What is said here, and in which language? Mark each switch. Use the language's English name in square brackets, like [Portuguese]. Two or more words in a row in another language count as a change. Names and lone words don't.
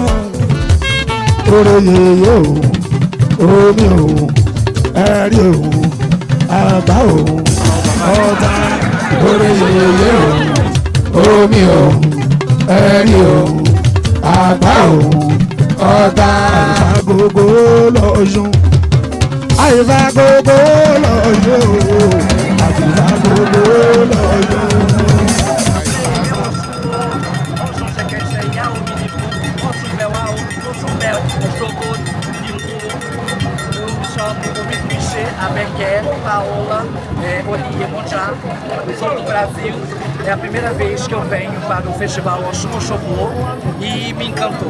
[Yoruba] Oore yeye o omi o ẹ̀rí o àgbà o ọ̀tá oore yeye o omi o ẹ̀rí o àgbà o ọ̀tá. àyíká gbogbo lọ́ṣun àyíká gbogbo lọ́ṣun àyíká gbogbo lọ́ṣun. [French] Avec elle, [Portuguese] Paola, Olia Monjá, sou do Brasil. É a primeira vez que eu venho para o Festival Osun-Osogbo e me encantou.